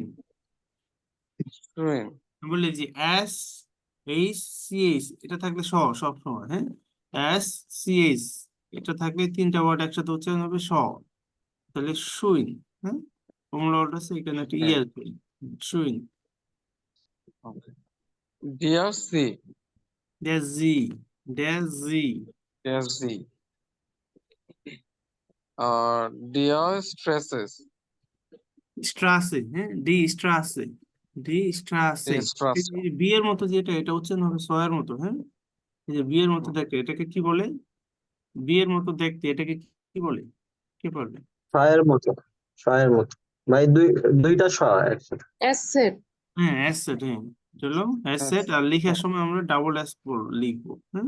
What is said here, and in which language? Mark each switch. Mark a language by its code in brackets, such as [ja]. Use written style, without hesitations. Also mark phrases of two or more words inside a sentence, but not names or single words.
[de] Schön. [bn] বললে যে এস এইচ সি এইচ, এটা থাকলে সব সময়। হ্যাঁ, এস সি এইচ এটা থাকলে তিনটা ওয়ার্ড একসাথে উচ্চারণ হবে স, তাহলে শুইন। হ্যাঁ, ওমলাউট আছে এখানে একটা হ্যাঁ। ইয়ার করি। শুইন। [de] Okay. Der See. Der Sie, der Sie, Der See. Der Stresses. Straße, হ্যাঁ, die Straße, die Straße। Die Straße. [bn] বিয়ের মতো যেটা, এটা উচ্চারণ হবে সয়ের মতো। হ্যাঁ, এই যে বিয়ের মতো দেখতে, এটাকে কি বলে? বিয়ের মতো দেখতে এটাকে কি বলে? কে পারবে? ছয়ের মতো, ছয়ের মতো ভাই, দুইটা শ একসাথে। [de] Asset. [bn] হ্যাঁ, অ্যাসেট। হ্যাঁ, চলো অ্যাসেট। আর লেখার সময় আমরা [en] double S [bn] লিখবো। হ্যাঁ,